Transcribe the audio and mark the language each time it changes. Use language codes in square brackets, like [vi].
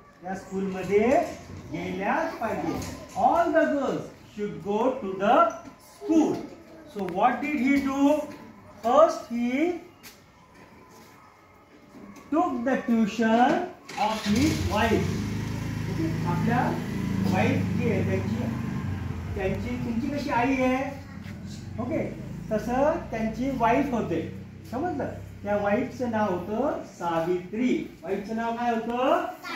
[mr] त्या स्कूलमध्ये गेल्याच पाहिजे. [en] All the girls should go to the school. So what did he do? First he took the tuition of his wife. [mr] आपल्या wife जी आहे त्यांची तुमची कशी आई आहे, ओके, तसं त्यांची वाईफ होते. समजलं? त्या वाईफचं नाव होतं सावित्री. वाईफचं नाव काय होतं?